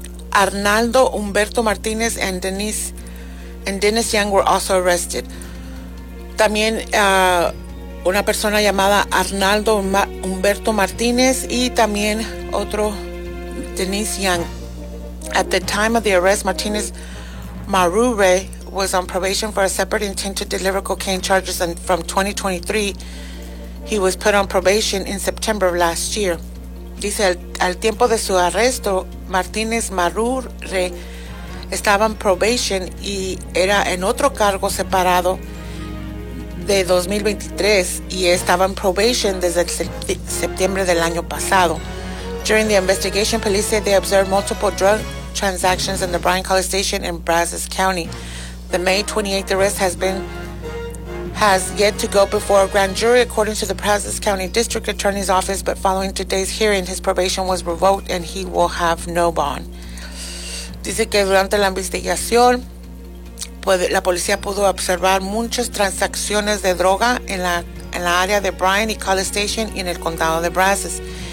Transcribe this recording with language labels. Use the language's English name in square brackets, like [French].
[English] Arnaldo Humberto Martínez and Dennis Young were also arrested. [Spanish] También una persona llamada Arnaldo Humberto Martínez y también otro Dennis Young. [English] At the time of the arrest, Martínez Marure was on probation for a separate intent to deliver cocaine charges, and from 2023 he was put on probation in September of last year. [Spanish] Dice, al tiempo de su arresto, Martínez Marure estaba en probation y era en otro cargo separado de 2023 y estaba en probation desde septiembre del año pasado. [English] During the investigation, police said they observed multiple drug transactions in the Bryan College Station in Brazos County. The May 28th arrest has yet to go before a grand jury, according to the Brazos County District Attorney's Office, but following today's hearing, his probation was revoked and he will have no bond. [Spanish] Dice que durante la investigación, la policía pudo observar muchas transacciones de droga en la área de Bryan y College Station y en el condado de Brazos.